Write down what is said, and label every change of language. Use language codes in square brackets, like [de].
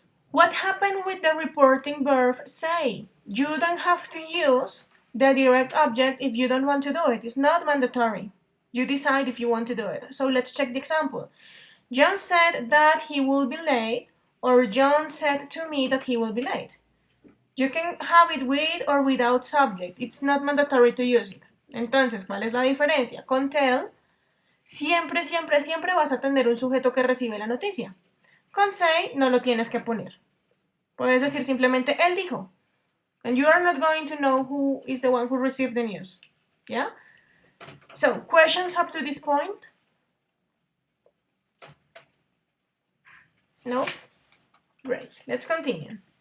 [en] What happened with the reporting verb say? You don't have to use the direct object if you don't want to do it. It's not mandatory. You decide if you want to do it. So let's check the example. John said that he will be late, or John said to me that he will be late. You can have it with or without subject. It's not mandatory to use it. [es] Entonces, ¿cuál es la diferencia? Con tell, siempre, siempre, siempre vas a tener un sujeto que recibe la noticia. Con say, no lo tienes que poner. Puedes decir simplemente, él dijo. [en] And you are not going to know who is the one who received the news. Yeah? So, questions up to this point? No? Great. Let's continue.